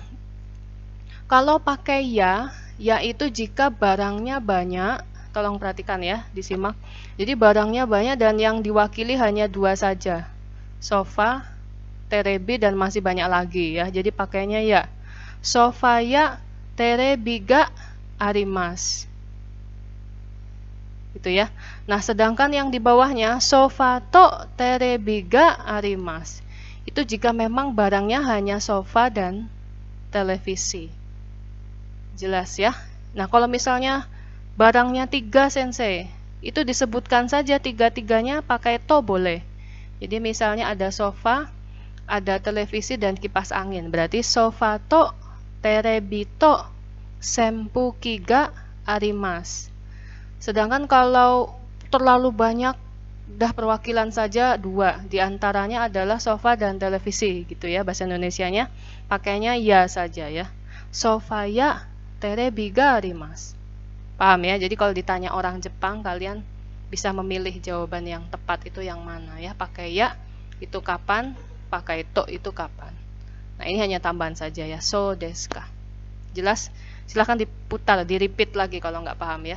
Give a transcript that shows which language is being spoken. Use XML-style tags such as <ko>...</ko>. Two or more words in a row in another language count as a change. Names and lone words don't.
<id>Kalau pakai ya itu jika barangnya banyak. Tolong perhatikan ya, disimak. Jadi barangnya banyak dan yang diwakili hanya dua saja. Sofa, terebi, dan masih banyak lagi ya. Jadi pakainya ya.</id> <ja>ソファやテレビがあります.</ja> <id>gitu ya. Nah, sedangkan yang di bawahnya</id> <ja>ソファとテレビがあります.</ja> <id>Itu jika memang barangnya hanya sofa dan televisi. Jelas ya? Nah, kalau misalnya barangnya 3 sensei, itu disebutkan saja tiga-tiganya pakai to boleh. Jadi misalnya ada sofa, ada televisi dan kipas angin.</id> <ja>Berarti ソファとテレビと扇風機があります.</ja> <id>Sedangkan kalau terlalu banyak, dah perwakilan saja 2. Di antaranya adalah sofa dan televisi gitu ya, bahasa Indonesianya pakainya ya saja ya.</id> <ja>ソファやテレビがあります.</ja> <id>Paham ya? Jadi kalau ditanya orang Jepang, kalian bisa memilih jawaban yang tepat itu yang mana ya. Pakai ya itu kapan, pakai to itu kapan. Nah, ini hanya tambahan saja ya.</id> <ja>そうですか. Jelas?</ja> <id>Silahkan diputar, di-repeat lagi kalau nggak paham ya.</id>